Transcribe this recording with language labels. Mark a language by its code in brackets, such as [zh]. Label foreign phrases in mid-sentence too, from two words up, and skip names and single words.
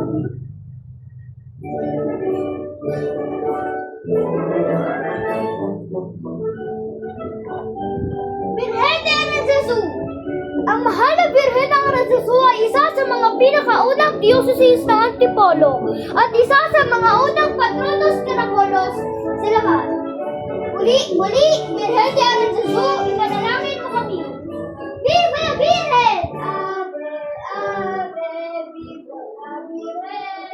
[tl] Birhen de Jesus! Ang mahal na Birhen ng Jesus ay isa sa mga pinakaunang diocese ng Antipolo at isa sa mga unang patronos Caracolos sa lahat. Muli, Birhen de Jesus, ipanalangin mo kami. [es] Viva la Virgen! Ave, ave, viva la Virgen!